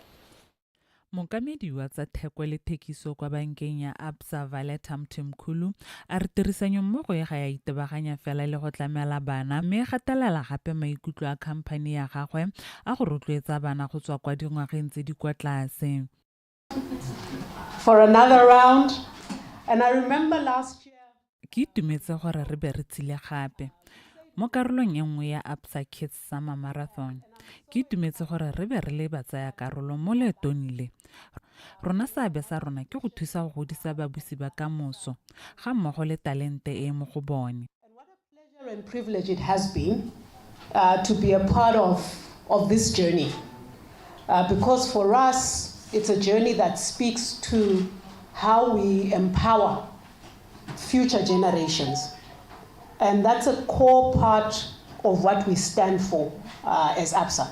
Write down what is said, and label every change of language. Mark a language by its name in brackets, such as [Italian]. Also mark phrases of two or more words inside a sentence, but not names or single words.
[Tswana] Mokamedi wa tsa theko le thekiso kwa bankeng ya Absa Valetam Timkhulu a re tirisanyo mmogo ya ga ya itebaganya fela le go tlamela bana mme gatelela gape maikutlo a khamphane ya gagwe a go rotloetsa bana go tswa kwa dingwageng tse di kwa tlase. [English] For another round, and I remember last year [Tswana] ke itumetse gore re be re tsile gape mo karolong e nngwe ya Absa Kids Summer Marathon. Ke itumetse gore re be re le batsaya karolo mo leetong le. Rona seabe sa rona ke go thusa go godisa babusi ba kamoso ga mmogo le talente e mo go bone. [English] And privilege it has been to be a part of this journey. Because for us, it's a journey that speaks to how we empower future generations. And that's a core part of what we stand for as Absa.